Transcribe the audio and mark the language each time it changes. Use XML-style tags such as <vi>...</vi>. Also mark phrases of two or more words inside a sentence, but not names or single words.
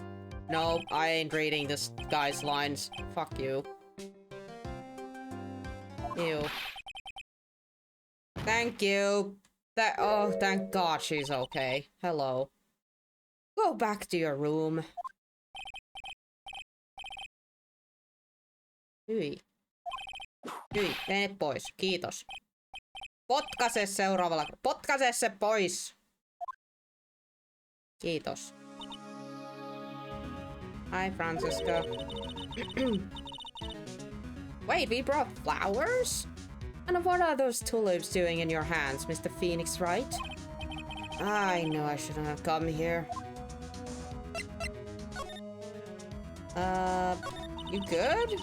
<en>Nope, I ain't reading this guy's lines. Fuck you. Ew. Thank you. Oh, thank God she's okay. Hello. Go back to your room.</en> <fi>Hyi. Hyi, mene pois. Kiitos. Potkaise seuraavalla. Potkaise se pois. Kiitos.</fi> <en>Hi, Franziska. Wait, we brought flowers? And what are those tulips doing in your hands, Mr. Phoenix, Wright? I know I shouldn't have come here. You good?</en>